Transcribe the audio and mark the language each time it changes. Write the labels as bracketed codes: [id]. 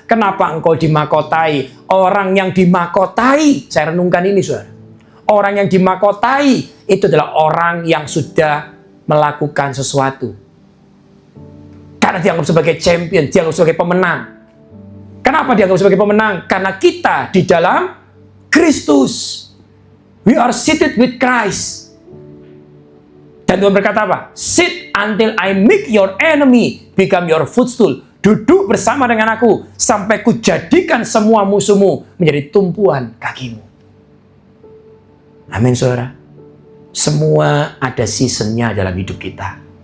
[id] Kenapa engkau dimakotai? Orang yang dimakotai, saya renungkan ini saudara. Orang yang dimakotai itu adalah orang yang sudah melakukan sesuatu. Karena dianggap sebagai champion, dianggap sebagai pemenang. Kenapa dianggap sebagai pemenang? Karena kita di dalam Kristus. [en] We are seated with Christ. [id] Dan Tuhan berkata apa? [en] Sit until I make your enemy become your footstool. [id] Duduk bersama dengan aku sampai kujadikan semua musuhmu menjadi tumpuan kakimu. Amin, saudara. Semua ada seasonnya dalam hidup kita.